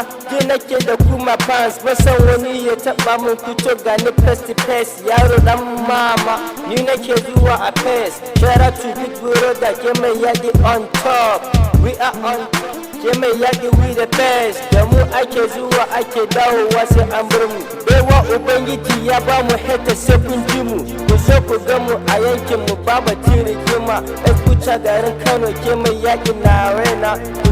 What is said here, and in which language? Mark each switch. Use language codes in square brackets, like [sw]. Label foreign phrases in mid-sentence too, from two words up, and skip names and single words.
[ha] Ji nake da kuma fans, ban san wani ya taɓa mun fito ga ni [en] face to face. [ha] Yaro dan mama, ni nake zuwa a face. [en] Shout out to Big Brother, [ha] ke mai yaƙi [en] on top. We are on, [ha] ke mai yaƙi, [en] we the best. [ha] Da mu ake zuwa, ake dawowa, sai an bar mu. Baiwa Ubangiji ya ba mu hate, sai kun ji mu. Ku zo ku ga mu a yankin mu, ba batun rigima. Escucha garin Kano, ke mai yaƙi na raina.